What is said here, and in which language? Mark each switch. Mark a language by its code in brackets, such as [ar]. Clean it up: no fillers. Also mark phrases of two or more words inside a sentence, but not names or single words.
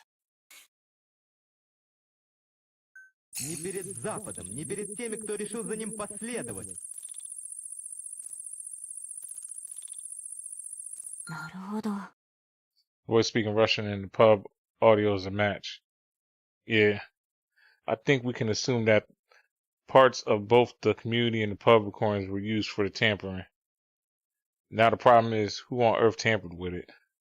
[ru] Ни перед Западом, ни перед теми, кто решил за ним последовать. [ja] なるほど。 [en] Voice speaking Russian in the pub audio is a match. Yeah. I think we can assume that parts of both the community and the pub recordings were used for the tampering. Now the problem is, who on earth tampered with it?